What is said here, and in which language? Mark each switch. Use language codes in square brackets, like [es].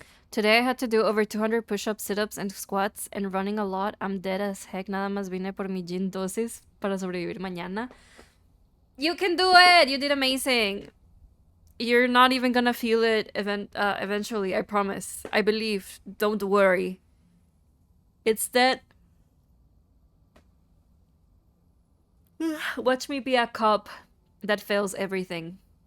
[en] Today I had to do over 200 push-ups, sit-ups, and squats, and running a lot. I'm dead as heck. [es] Nada más vine por mi gin dosis para sobrevivir mañana. [en] You can do it! You did amazing. You're not even gonna feel it eventually, I promise. I believe. Don't worry. It's that... Watch me be a cop that fails everything.